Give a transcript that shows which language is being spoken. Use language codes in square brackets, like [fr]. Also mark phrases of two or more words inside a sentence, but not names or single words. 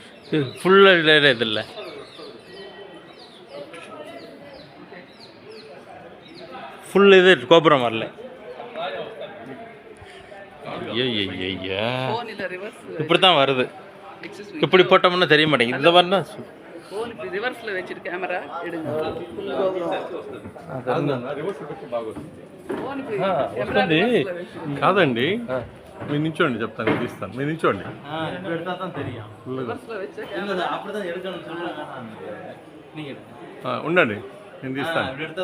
[kn] ಫುಲ್ ಇದಿಲ್ಲ. ಫುಲ್ ಇದು ಗೊಬ್ಬರ ಮರಲೆ. [ta] ஐயா இப்படி தான் வருது. இப்படி போட்டோம்னா தெரிய மாட்டேங்குது. இந்த மாதிரி [te] రివర్స్ లో వెచ్చి కెమెరా వస్తుంది కాదండి. మీరు నిల్చోండి, చెప్తాను, తీస్తాను. మీరు నిల్చోండి. ఉండండి, నేను తీస్తాను.